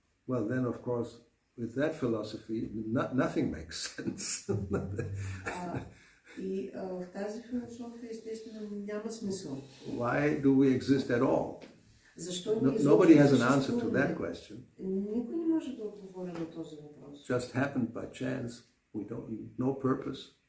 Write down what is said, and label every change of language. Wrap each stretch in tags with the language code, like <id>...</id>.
<en>Well then of course with that philosophy nothing makes sense.</en> <bg>И в тази философия естествено няма смисъл.</bg> <en>Why do we exist at all?</en> <bg>Защо</bg> <en>Nobody has an answer to that question.</en> <bg>Никой не може да отговори на този въпрос.</bg> <en>Just happened by chance. We don't no purpose.</en>